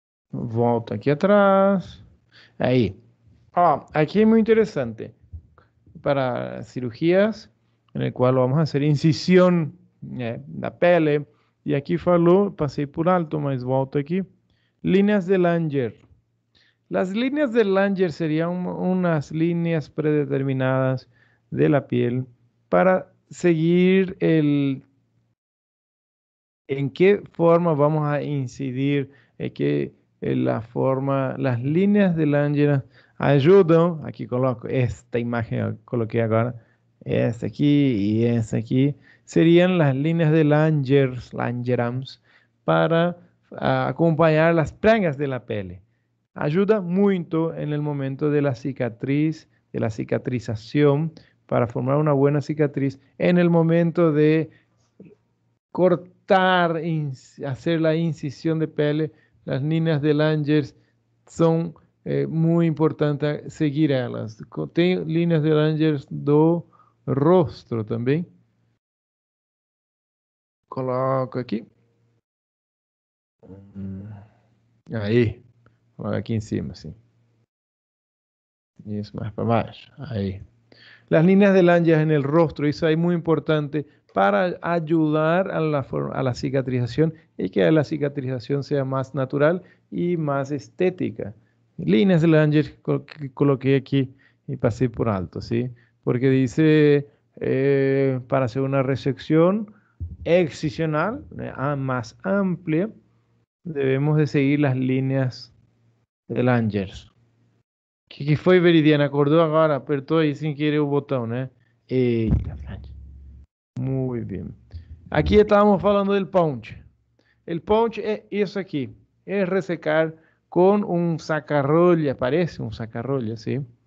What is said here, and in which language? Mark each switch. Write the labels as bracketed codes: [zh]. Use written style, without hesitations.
[pt] Volta aqui atrás. Aí. Ó, aqui é muito interessante. [es] Para cirugías, en el cual vamos a hacer incisión [pt] na pele. E aqui falou, passei por alto, mas volto aqui. [es] Líneas de Langer. Las líneas de Langer serían unas líneas predeterminadas de la piel para seguir en qué forma vamos a incidir, la forma, las líneas de Langer ayudan, aquí coloco esta imagen, coloqué ahora, esta aquí y esta aquí, serían las líneas de Langerhans, para acompañar las pragas de la pele. Ayuda mucho en el momento de la cicatriz, de la cicatrización, para formar una buena cicatriz, en el momento de cortar, hacer la incisión de pele, las líneas de Langers son muy importantes seguir elas. [pt] Tem líneas de Langers do rosto também. Coloco aqui. Aí. Coloca aqui em cima, assim. Isso, mais para baixo. Aí. [es] Las líneas de Langerhans en el rostro, eso es muy importante para ayudar a la cicatrización y que la cicatrización sea más natural y más estética. Líneas de Langerhans que coloqué aquí y pasé por alto, ¿sí? Porque dice para hacer una resección excisional más amplia, debemos de seguir las líneas de Langerhans. [pt] Que foi, Veridiana? Acordou agora, apertou aí sem querer o botão, né? Eita, Fran. Muito bem. Aqui estávamos falando do ponche. O ponche é isso aqui. É ressecar com um sacarrolha, parece um sacarrolha, sim?